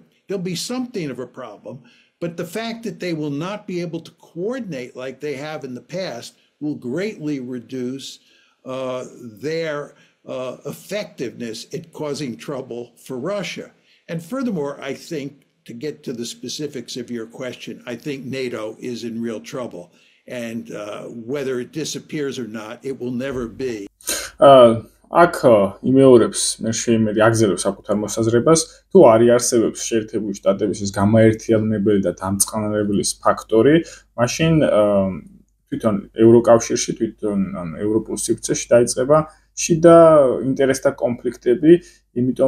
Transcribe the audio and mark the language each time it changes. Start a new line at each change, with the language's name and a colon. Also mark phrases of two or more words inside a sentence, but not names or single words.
English: There'll be something of a problem, but the fact that they will not be able to coordinate like they have in the past will greatly reduce their effectiveness at causing trouble for Russia. And furthermore, I think, to get to the specifics of your question, I think NATO is in real trouble. And whether it disappears or not, it will never be.
Georgian: აქ იმეორებს მე შეიმერი აგზელებს საკუთარ მოსაზრებას თუ არის არსებობს შეერთებული შტატების ეს გამაერთიანებელი და დამწყნარებლის ფაქტორი მაშინ თვითონ ევროკავშირში თვითონ ევროპულ სივრცეში დაიწყება შიდა ინტერესთა კონფლიქტები იმიტომ